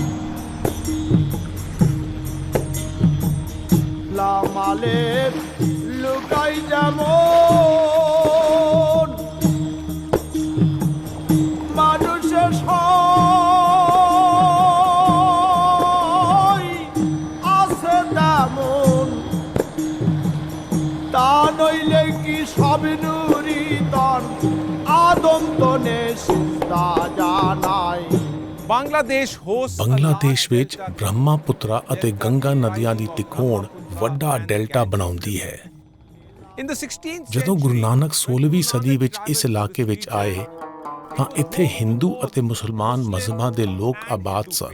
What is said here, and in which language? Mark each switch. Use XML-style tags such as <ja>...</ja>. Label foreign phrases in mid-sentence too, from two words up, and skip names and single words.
<bn>লামালের লুকাই যেমন মানুষের নইলে কি সব নুরি তন আদম তনে সিজদা জানাই।</bn> <pa>ਬੰਗਲਾਦੇਸ਼ ਵਿੱਚ ਬ੍ਰਹਮਾਪੁੱਤਰਾ ਅਤੇ ਗੰਗਾ ਨਦੀਆਂ ਦੀ ਤਿਕੋਣ ਵੱਡਾ ਡੈਲਟਾ ਬਣਾਉਂਦੀ ਹੈ। ਜਦੋਂ ਗੁਰੂ ਨਾਨਕ 16ਵੀਂ ਸਦੀ ਵਿੱਚ ਇਸ ਇਲਾਕੇ ਵਿੱਚ ਆਏ ਤਾਂ ਇੱਥੇ ਹਿੰਦੂ ਅਤੇ ਮੁਸਲਮਾਨ ਮਜ਼ਹਬਾਂ ਦੇ ਲੋਕ ਆਬਾਦ ਸਨ।</pa>